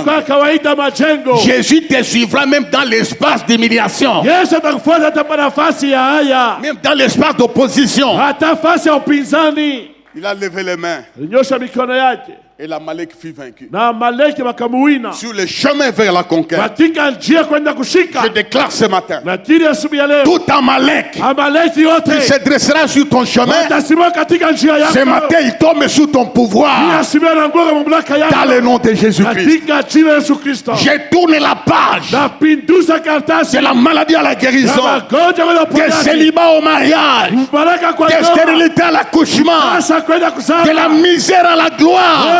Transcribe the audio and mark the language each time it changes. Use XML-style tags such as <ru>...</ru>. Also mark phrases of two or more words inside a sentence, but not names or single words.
<fr>Jésus te suivra même dans l'espace d'humiliation. Même dans l'espace d'opposition. Il a levé les mains. Et l'Amalek fut vaincu.</fr> <sw>Na Amaleki wakamuwina.</sw> <fr>Sur le chemin vers la conquête.</fr> <sw>Katika njia kwenda kushika.</sw> <fr>Je déclare ce matin.</fr> <sw>Lakini asubuhi ya leo.</sw> <fr>Tout Amalek.</fr> <sw>Amaleki yote.</sw> <fr>Qui se dressera sur ton chemin.</fr> <sw>Watasimama katika njia yako.</sw> <fr>Ce matin il tombe sous ton pouvoir. Dans le nom de Jésus-Christ. Je tourne la page. De la maladie à la guérison. De célibat au mariage. De stérilité à l'accouchement. De la misère à la gloire.</fr>